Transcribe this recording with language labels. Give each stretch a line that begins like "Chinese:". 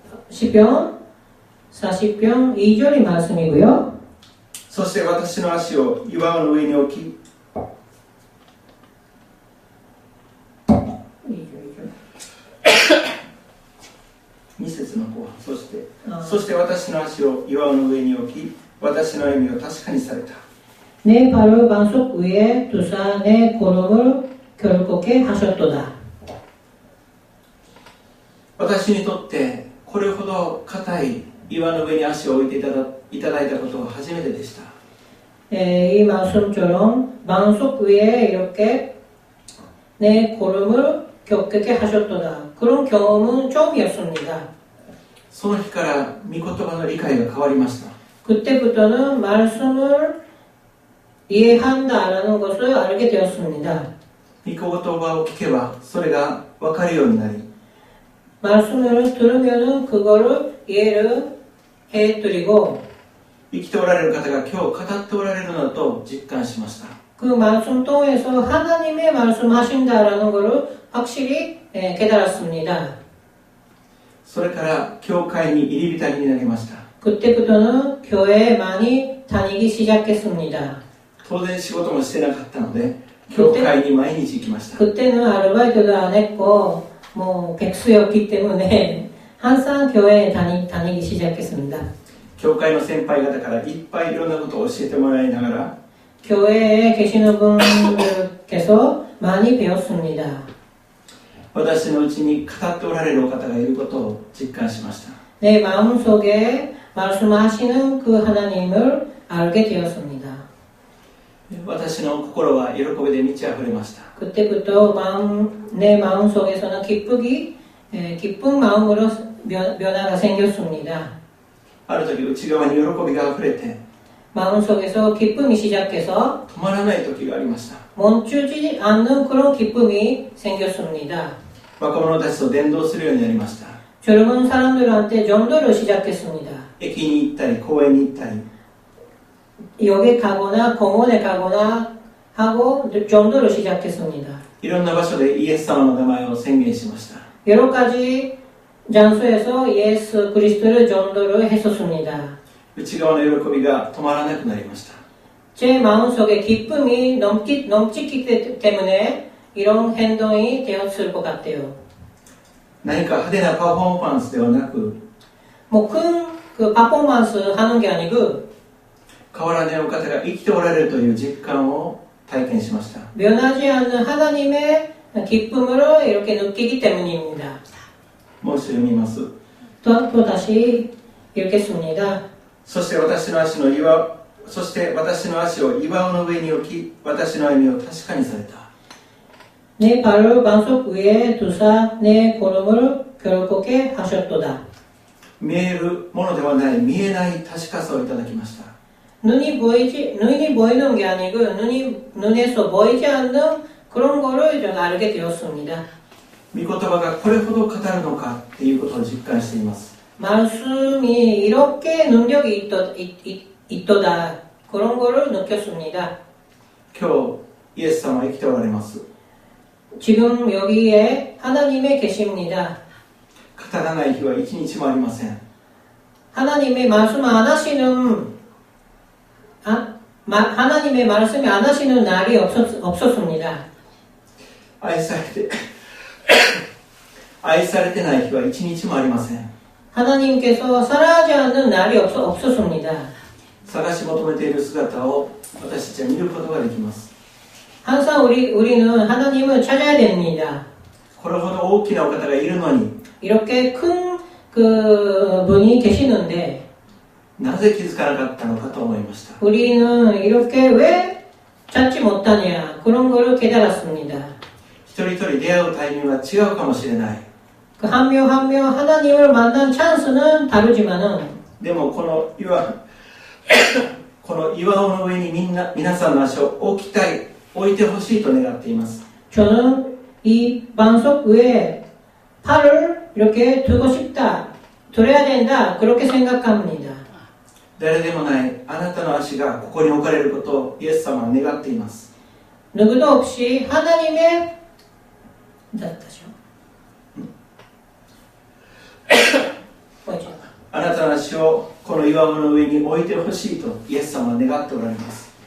Korean: 시편 40편 2절의 말씀이고요.
Japanese: そして私の足を岩の上に置き、2節の後半、そして私の足を岩の上に置き、私の歩みを確かにされた。
Korean: 내 발을 반석 위에 두사 내 걸음을 결국에 하셨도다.
Japanese: 私にとってこれほど硬い岩の上に足を置いていただいたことは初めてでした。
Korean: 이 말씀처럼 반석 위에 이렇게 내 걸음을 겪게 하셨도다. 그런 경험은 처음이었습니다.
Japanese: その日から御言葉の理解が変わりました。
Korean: 그때부터는 말씀을 이해한다라는 것을 알게 되었습니다.
Japanese: 御言葉を聞けばそれが分かるようになり、
Korean: 말씀을 들으면 그거를 이해를 해드리고
Japanese: 生きておられる方が今日語っておられるのだと実感しました。
Korean: 그 말씀 통해서 하나님의 말씀하신다라는 것을 확실히 깨달았습니다.
Japanese: それから教会に入り浸りになりました。
Korean: 그때부터는 교회에 많이 다니기 시작했습니다.
Japanese: 当然仕事もしてなかったので教会に毎日行きました。
Korean: 그때는 아르바이트도 안 했고 뭐 백수였기 때문에 항상 교회에 다니기 시작했습니다.
Japanese: 教会の先輩方からいっぱいいろんなことを教えてもらいながら
Korean: 교회에 계시는 분들께서 많이 배웠습니다.
Japanese: 私のうちに語っておられるお方がいることを実感しました。
Korean: 내 마음속에 말씀하시는 그 하나님을 알게 되었습니다.
Japanese: 私の心は喜びで満ち溢れました。
Korean: 그때부터 내 마음속에서는 기쁜 마음으로 변화가 생겼습니다.
Japanese: ある時内側に喜びが溢れて
Korean: 마음속에서 기쁨이 시작해서
Japanese: 止まらない時がありました。
Korean: 멈추지 않는 그런 기쁨이 생겼습니다.
Japanese: 若者たちと伝道するようになりました。
Korean: 젊은 사람들한테 전도를 시작했습니다.
Japanese: 駅に行ったり公園に行ったり
Korean: 역에 가거나 공원에 가거나 하고 전도를 시작했습니다.
Japanese: いろんな場所でイエス様の名前を宣言しました。
Korean: 여러 가지 장소에서 예수 그리스도를 전도를 했었습니다.
Japanese: 内側の喜びが止まらなくなりました。
Korean: 제 마음속에 기쁨이 넘치기 때문에 이런 행동이 되었을 것 같아요.
Japanese: 何か派手なパフォーマンスではなく、
Korean: 뭐 큰 그 퍼포먼스 하는 게 아니고
Japanese: 変わらないお方が生きておられるという実感を体験しました。
Korean: 변하지 않는 하나님의 기쁨을 이렇게 느끼기 때문입니다.
Japanese: もう一度読みます。
Korean: 또 다시 읽겠습니다.
Japanese: そして私の足を岩尾の上に置き、私の歩みを確かにされた。
Korean: 내 발을 반석 위에 두사 내 걸음을 결국에 하셨도다.
Japanese: 見えるものではない、見えない確かさをいただきました。
Korean: 눈이 보이는 게 아니고 눈에서 보이지 않는 그런 거를 제가 알게 되었습니다.
Japanese: 御言葉がこれほど語るのかっていうことを実感しています。
Korean: 말씀이 이렇게 능력이 있도다 그런 거를 느꼈습니다.
Japanese: 今日イエス様は生きておられます。
Korean: 지금 여기에 하나님이 계십니다.
Japanese: 語らない日は一日もありません。
Korean: 하나님의 말씀 안 하시는 하나님의 말씀이 안 하시는 날이 없었습니다.
Japanese: 愛されてない日は一日もありません。
Korean: 하나님께서 사랑하지 않는 날이 없었습니다.
Japanese: 探し求めている姿を私たちは見ることができます。
Korean: 항상 우리는 하나님을 찾아야 됩니다.
Japanese: これほど大きなお方がいるのに
Korean: 이렇게 큰 그 분이 계시는데
Japanese: なぜ気づかなかったのかと思いました。
Korean: 우리는 이렇게 왜 찾지 못하냐 그런 거를 깨달았습니다.
Japanese: 一人一人出会うタイミングは違うかもしれない。
Korean: 그 한 명 한 명 하나님을 만난 찬스는 다르지만은
Japanese: でもこの岩尾の上に皆さんの足を置いてほしいと願っています。
Korean: 저는 이 반석 위에 팔을 이렇게 두고 싶다, 들어야 된다 그렇게 생각합니다.
Japanese: 誰でもないあなたの足がここに置かれることをイエス様は願っています。
Korean: 누구도 없이 하나님의 뭐죠?
Japanese: あなたの足をこの岩尾の上に置いてほしいとイエス様は願っておられます。